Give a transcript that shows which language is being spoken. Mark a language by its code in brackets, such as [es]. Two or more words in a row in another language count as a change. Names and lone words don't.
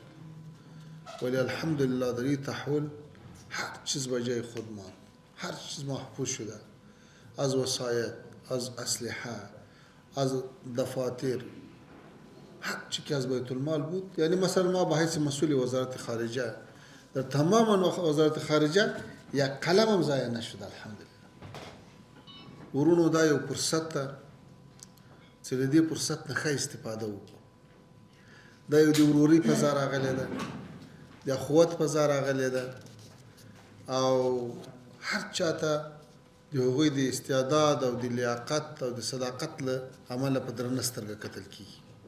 [fa] ولی الحمدلله در این تحول هر چیز به جای خود ماند، هر چیز محفوظ شده، از وسایل، از اسلحه، از دفاتر، هر چی که از بیت المال بود. یعنی مثلا ما به حیث مسئول وزارت خارجه در تمام وزارت خارجه یک قلم هم ضایع نشد الحمدلله. [ps] ورونو دا یو فرصت ته چې د دې فرصت نه ښه استفاده وکړو. دا یو د ورورۍ فضا راغلی ده، د اخوت فضا راغلی ده او هر چاته د هغوی د استعداد او د لیاقت او د صداقت له امله په درنه سترګه کتل کیږي.